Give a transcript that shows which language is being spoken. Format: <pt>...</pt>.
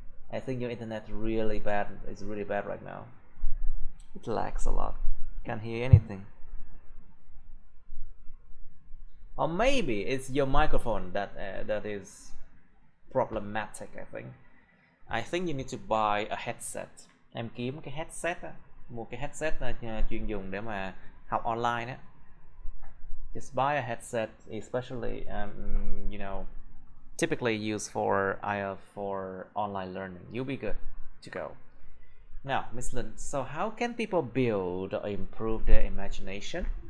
<en>I think your internet really bad. It's really bad right now. It lags a lot. Can't hear anything. Or maybe it's your microphone that is problematic. I think you need to buy a headset.</en> <vi>Em kiếm cái headset á, mua cái headset chuyên dùng để mà học online á.</vi> <en>Just buy a headset, especially you know, typically used for online learning. You'll be good to go. Now, Miss Lin, so how can people build or improve their imagination?</en>